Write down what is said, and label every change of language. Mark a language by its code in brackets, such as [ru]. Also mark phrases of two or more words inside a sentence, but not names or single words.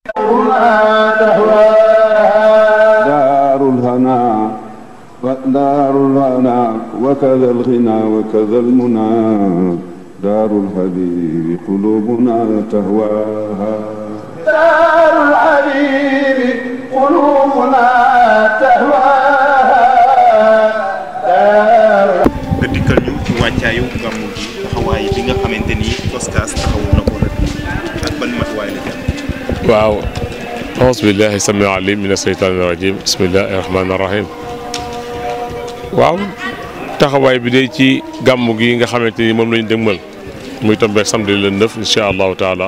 [ar] دار الهنا دار الهنا وكذا الغنى وكذا المنى دار الحبيب قلوبنا تهواها دار الحبيب قلوبنا تهواها [wo] nga dikkal ñu ci wàccaayu gàmmu gi taxawaay bi nga xamante ni Coskas taxawu na ko rek ak ban matuwaay la jël. waaw [ar] أعوذ بالله السميع العليم من الشيطان الرجيم بسم الله الرحمن الرحيم [wo] waaw taxawaay bi de ci gàmmu gi nga xamante ni moom lañu dëgmal muy [fr] tombé samedi le 9 [ar] إن شاء الله تعالى